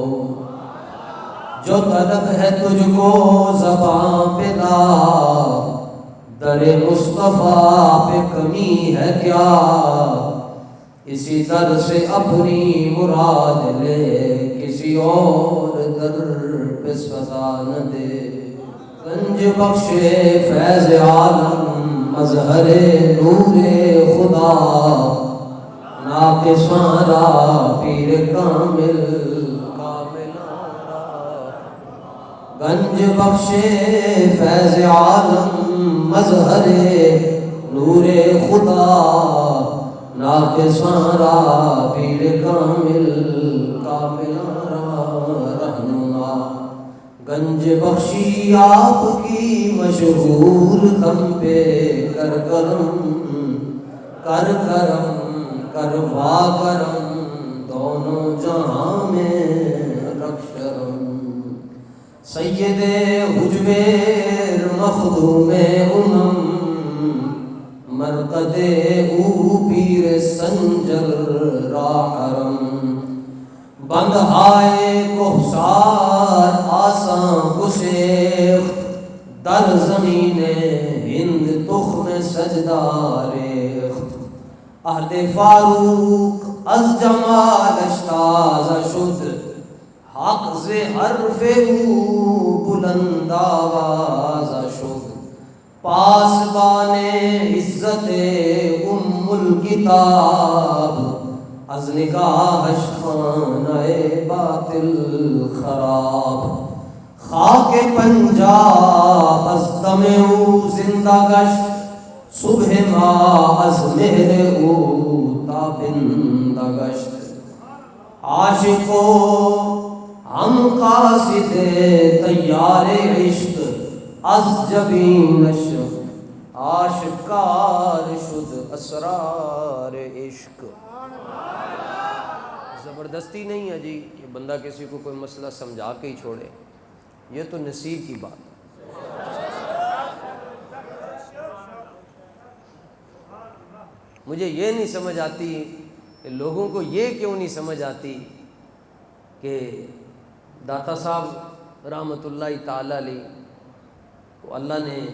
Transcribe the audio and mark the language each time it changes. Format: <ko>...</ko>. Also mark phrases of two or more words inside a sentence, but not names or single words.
<ur>جو طلب ہے تجھ کو زباں پہ لا در مصطفیٰ پہ کمی ہے کیا اسی در سے اپنی مراد لے کسی اور در پہ صدا نہ دے</ur> <fa>گنج بخش فیض عالم مظہر نور خدا ناقصاں را پیر کامل گنج بخش فیض عالم مظہر نور خدا ناقصاں را پیر کامل رہنما</fa> <ur>گنج بخشی آپ کی مشہور دم پہ کر کرم کروا کرم دونوں جہاں میں رکھ شرم</ur> <fa>سید حجویر مخدوم امم مرقد او پیر سنجر را حرم بندھائے کوہسار آساں گسیخت در زمین ہند تخم سجدہ ریخت عہد فاروق از جمالش تازہ شد حق سے حرف او بلند آوازہ شد پاسبان عزت ام الکتاب از نگاہش خانہ باطل خراب خاک پنجاب از دم او زندہ گشت صبح ما از مہر او تابندہ گشت عاشقو ہم قاصد تیار عشق از جبینش آشکار شد اسرار عشق</fa> <ur>زبردستی نہیں ہے جی کہ بندہ کسی کو کوئی مسئلہ سمجھا کے ہی چھوڑے یہ تو نصیب کی بات ہے مجھے یہ نہیں سمجھ آتی کہ لوگوں کو یہ کیوں نہیں سمجھ آتی کہ داتا صاحب</ur> <ar>رحمۃ اللہ تعالی علیہ</ar> <ur>کو اللہ نے</ur>